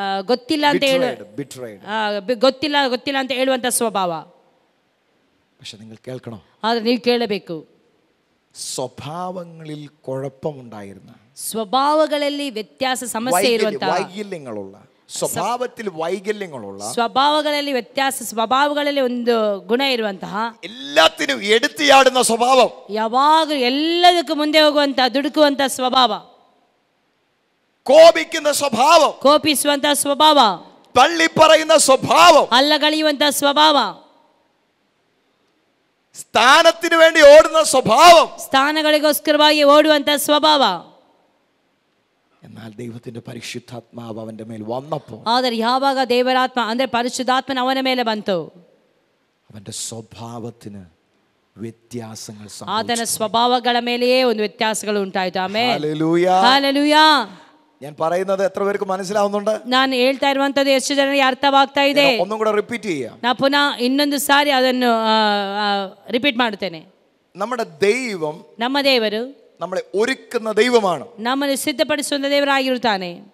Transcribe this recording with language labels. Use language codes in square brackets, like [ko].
[kn] ಗೊತ್ತಿಲ್ಲ ಅಂತ ಹೇಳುವ ಗೊತ್ತಿಲ್ಲ ಅಂತ ಹೇಳುವಂತ ಸ್ವಭಾವ. [ml] പക്ഷെ നിങ്ങൾ കേൾക്കണം, [kn] ಆದ್ರೆ ನೀವು ಕೇಳಬೇಕು. [ml] സ്വഭാവങ്ങളിൽ കുഴപ്പമുണ്ടായിരുന്ന, [kn] ಸ್ವಭಾವಗಳಲ್ಲಿ ವ್ಯತ್ಯಾಸ ಸಮಸ್ಯೆ ಇರುವಂತಹ, [ml] വൈകല്യങ്ങളുള്ള, സ്വഭാവത്തിൽ വൈകല്യങ്ങളുള്ള, [kn] ಸ್ವಭಾವಗಳಲ್ಲಿ ವ್ಯತ್ಯಾಸ, ಸ್ವಭಾವಗಳಲ್ಲಿ ಒಂದು ಗುಣ ಇರುವಂತಹ, [ml] എല്ലാത്തിനും എടുത്തിയാടുന്ന സ്വഭാവം, [kn] ಯಾವಾಗ ಎಲ್ಲದಕ್ಕೂ ಮುಂದೆ ಹೋಗುವಂತ ದುಡುಕುವಂತ ಸ್ವಭಾವ, [ml] കോപിക്കുന്ന സ്വഭാവം, [kn] ಕೋಪಿಸುವಂತ ಸ್ವಭಾವ, [ml] തള്ളി പറയുന്ന സ്വഭാവം, [kn] ಅಲ್ಲಗಳೆಯುವಂತ ಸ್ವಭಾವ, [ml] സ്ഥാനത്തിന് വേണ്ടി ഓടുന്ന സ്വഭാവം, [kn] ಸ್ಥಾನಗಳಿಗೋಸ್ಕರವಾಗಿ ಓಡುವಂತ ಸ್ವಭಾವ. [ml] എന്നാൽ ദൈവത്തിന്റെ പരിശുദ്ധാത്മാവ് അവന്റെ മേൽ വന്നപ്പോൾ, [kn] ಆದರೆ ಯಾವಾಗ ದೇವರಾತ್ಮ ಅಂದ್ರೆ ಪರಿಶುದ್ಧಾತ್ಮನ ಅವನ ಮೇಲೆ ಬಂತು, [ml] അവന്റെ സ്വഭാവത്തിന് വ്യത്യാസങ്ങൾ സംഭവിച്ചു. [kn] ಆತನ ಸ್ವಭಾವಗಳ ಮೇಲೆಯೇ ಒಂದು ವ್ಯತ್ಯಾಸಗಳು ಉಂಟಾಯಿತು. Amen, [ml] hallelujah, [kn] hallelujah. [ml] ഞാൻ പറയുന്നത് എത്ര പേർക്ക് മനസ്സിലാവുന്നുണ്ട്? [kn] ನಾನು ಹೇಳ್ತಾ ಇರುವಂತದ್ದು ಎಷ್ಟು ಜನರಿಗೆ ಅರ್ಥವಾಗ್ತಾ ಇದೆ? [ml] ഒന്നും കൂടെ റിപ്പീറ്റ് ചെയ്യാം. [kn] ನಾ ಪುನಃ ಇನ್ನೊಂದು ಸಾರಿ ಅದನ್ನು ರಿಪೀಟ್ ಮಾಡುತ್ತೇನೆ. [ml] നമ്മുടെ ദൈവം, [kn] ನಮ್ಮ ದೇವರು [ml] നമ്മളെ ഒരുക്കുന്ന ദൈവമാണ്. [kn] ನಮ್ಮನ್ನು ಸಿದ್ಧಪಡಿಸುವ ದೇವರಾಗಿರುತ್ತಾನೆ.